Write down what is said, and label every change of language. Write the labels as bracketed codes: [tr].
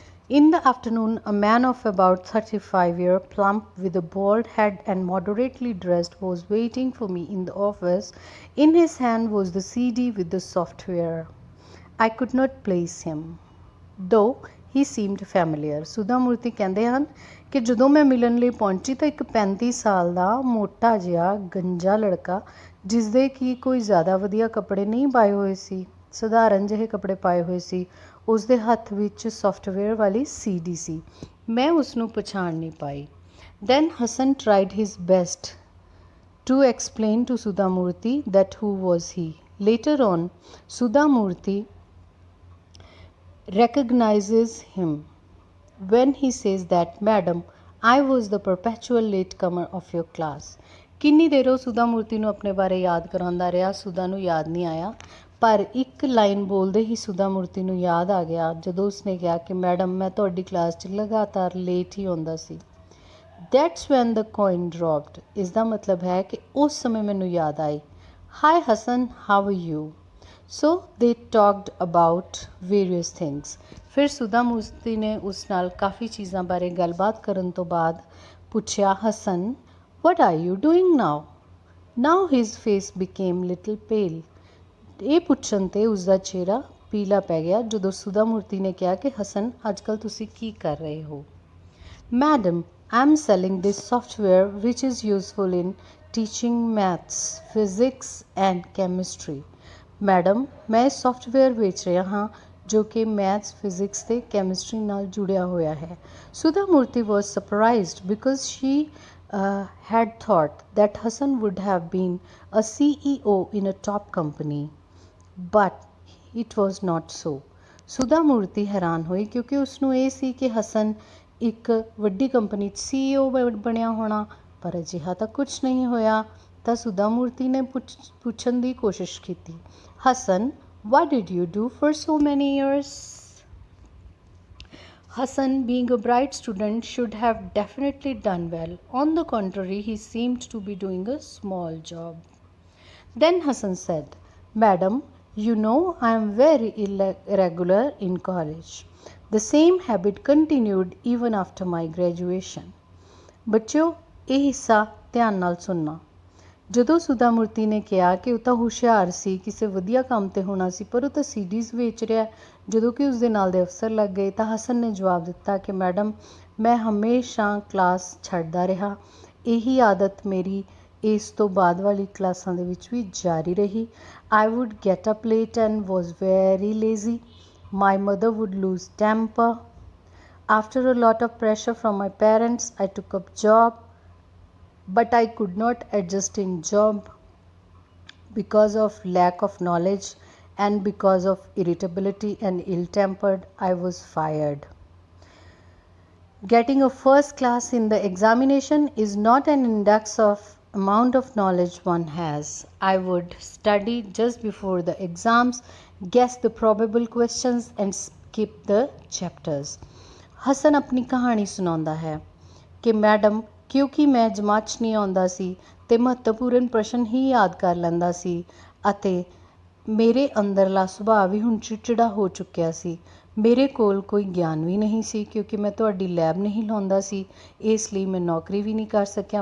[en] In the afternoon, a man of about 35 years, plump with a bald head and moderately dressed, was waiting for me in the office. In his hand was the CD with the software. I could not place him, though he seemed familiar. [pa] ਸੁਧਾ ਮੂਰਤੀ ਕਹਿੰਦੇ ਹਨ ਕਿ ਜਦੋਂ ਮੈਂ ਮਿਲਣ ਲਈ ਪਹੁੰਚੀ ਤਾਂ ਇੱਕ 35 ਸਾਲ ਦਾ ਮੋਟਾ ਜਿਹਾ ਗੰਜਾ ਲੜਕਾ, ਜਿਸਦੇ ਕਿ ਕੋਈ ਜ਼ਿਆਦਾ ਵਧੀਆ ਕੱਪੜੇ ਨਹੀਂ ਪਾਏ ਹੋਏ ਸੀ, ਸਧਾਰਨ ਜਿਹੇ ਕੱਪੜੇ ਪਾਏ ਹੋਏ ਸੀ, ਉਸਦੇ ਹੱਥ ਵਿੱਚ ਸੌਫਟਵੇਅਰ ਵਾਲੀ CD ਸੀ। ਮੈਂ ਉਸਨੂੰ ਪਛਾਣ ਨਹੀਂ ਪਾਈ। [en] Then Hassan tried his best to explain to Sudhamurti that who was he. Later on, Sudhamurti recognizes him when he says that, Madam, I was the perpetual latecomer of your class. [pa] ਕਿੰਨੀ ਦੇਰ ਉਹ ਸੁਧਾ ਮੂਰਤੀ ਨੂੰ ਆਪਣੇ ਬਾਰੇ ਯਾਦ ਕਰਾਉਂਦਾ ਰਿਹਾ, ਸੁਧਾ ਨੂੰ ਯਾਦ ਨਹੀਂ ਆਇਆ, ਪਰ ਇੱਕ ਲਾਈਨ ਬੋਲਦੇ ਹੀ ਸੁਧਾ ਮੂਰਤੀ ਨੂੰ ਯਾਦ ਆ ਗਿਆ ਜਦੋਂ ਉਸਨੇ ਕਿਹਾ ਕਿ ਮੈਡਮ ਮੈਂ ਤੁਹਾਡੀ ਕਲਾਸ 'ਚ ਲਗਾਤਾਰ ਲੇਟ ਹੀ ਆਉਂਦਾ ਸੀ। [en] That's when the coin dropped. [pa] ਇਸ ਦਾ ਮਤਲਬ ਹੈ ਕਿ ਉਸ ਸਮੇਂ ਮੈਨੂੰ ਯਾਦ ਆਈ। [en] Hi Hassan, how are you? So they talked about various things. [pa] ਫਿਰ ਸੁਧਾ ਮੂਰਤੀ ਨੇ ਉਸ ਨਾਲ ਕਾਫੀ ਚੀਜ਼ਾਂ ਬਾਰੇ ਗੱਲਬਾਤ ਕਰਨ ਤੋਂ ਬਾਅਦ ਪੁੱਛਿਆ, Hasan, [en] what are you doing now? Now his face became little pale. [pa] ਇਹ ਪੁੱਛਣ 'ਤੇ ਉਸਦਾ ਚਿਹਰਾ ਪੀਲਾ ਪੈ ਗਿਆ ਜਦੋਂ ਸੁਧਾ ਮੂਰਤੀ ਨੇ ਕਿਹਾ ਕਿ ਹਸਨ ਅੱਜ ਕੱਲ੍ਹ ਤੁਸੀਂ ਕੀ ਕਰ ਰਹੇ ਹੋ? [en] Madam, I am selling this software which is useful in teaching maths, physics and chemistry. [pa] Madam ਮੈਂ ਸੌਫਟਵੇਅਰ ਵੇਚ ਰਿਹਾ ਹਾਂ ਜੋ ਕਿ ਮੈਥਸ, ਫਿਜ਼ਿਕਸ ਅਤੇ ਕੈਮਿਸਟਰੀ ਨਾਲ ਜੁੜਿਆ ਹੋਇਆ ਹੈ। [en] Sudha Murty was surprised because she had thought that Hassan would have been a CEO in a top company, but it was not so. [pa] ਸੁਧਾ ਮੂਰਤੀ ਹੈਰਾਨ ਹੋਈ ਕਿਉਂਕਿ ਉਸਨੂੰ ਇਹ ਸੀ ਕਿ ਹਸਨ ਇੱਕ ਵੱਡੀ ਕੰਪਨੀ 'ਚ CEO ਬਣਿਆ ਹੋਣਾ, ਪਰ ਅਜਿਹਾ ਤਾਂ ਕੁਛ ਨਹੀਂ ਹੋਇਆ। ਤਾਂ ਸੁਧਾ ਮੂਰਤੀ ਨੇ ਪੁੱਛਣ ਦੀ ਕੋਸ਼ਿਸ਼ ਕੀਤੀ, Hasan, [en] what did you do for so many years? Hassan, being a bright student, should have definitely done well. On the contrary, he seemed to be doing a small job. Then Hassan said, Madam, you know I am very irregular in college. The same habit continued even after my graduation. [pa] ਬੱਚਿਓ, ਇਹ ਹਿੱਸਾ ਧਿਆਨ ਨਾਲ ਸੁਣਨਾ। ਜਦੋਂ ਸੁਧਾ ਮੂਰਤੀ ਨੇ ਕਿਹਾ ਕਿ ਉਹ ਤਾਂ ਹੁਸ਼ਿਆਰ ਸੀ, ਕਿਸੇ ਵਧੀਆ ਕੰਮ 'ਤੇ ਹੋਣਾ ਸੀ, ਪਰ ਉਹ ਤਾਂ ਸੀਡੀਜ਼ ਵੇਚ ਰਿਹਾ, ਜਦੋਂ ਕਿ ਉਸਦੇ ਨਾਲ ਦੇ ਅਫਸਰ ਲੱਗ ਗਏ, ਤਾਂ ਹਸਨ ਨੇ ਜਵਾਬ ਦਿੱਤਾ ਕਿ ਮੈਡਮ ਮੈਂ ਹਮੇਸ਼ਾ ਕਲਾਸ ਛੱਡਦਾ ਰਿਹਾ। ਇਹੀ ਆਦਤ ਮੇਰੀ ਇਸ ਤੋਂ ਬਾਅਦ ਵਾਲੀ ਕਲਾਸਾਂ ਦੇ ਵਿੱਚ ਵੀ ਜਾਰੀ ਰਹੀ। [en] I would get up late and was very lazy. My mother would lose temper. After a lot of pressure from my parents, I took up job. But I could not adjust in job because of lack of knowledge and because of irritability and ill-tempered, I was fired. Getting a first class in the examination is not an index of amount of knowledge one has. I would study just before the exams, guess the probable questions and skip the chapters. [pa] Hasan ਆਪਣੀ ਕਹਾਣੀ ਸੁਣਾਉਂਦਾ ਹੈ ਕਿ madam ਕਿਉਂਕਿ ਮੈਂ ਜਮਾਤ 'ਚ ਨਹੀਂ ਆਉਂਦਾ ਸੀ ਅਤੇ ਮਹੱਤਵਪੂਰਨ ਪ੍ਰਸ਼ਨ ਹੀ ਯਾਦ ਕਰ ਲੈਂਦਾ ਸੀ ਅਤੇ ਮੇਰੇ ਅੰਦਰਲਾ ਸੁਭਾਅ ਵੀ ਹੁਣ ਚਿੜਚਿੜਾ ਹੋ ਚੁੱਕਿਆ ਸੀ। ਮੇਰੇ ਕੋਲ ਕੋਈ ਗਿਆਨ ਵੀ ਨਹੀਂ ਸੀ ਕਿਉਂਕਿ ਮੈਂ ਤੁਹਾਡੀ ਲੈਬ ਨਹੀਂ ਲਾਉਂਦਾ ਸੀ, ਇਸ ਲਈ ਮੈਂ ਨੌਕਰੀ ਵੀ ਨਹੀਂ ਕਰ ਸਕਿਆ।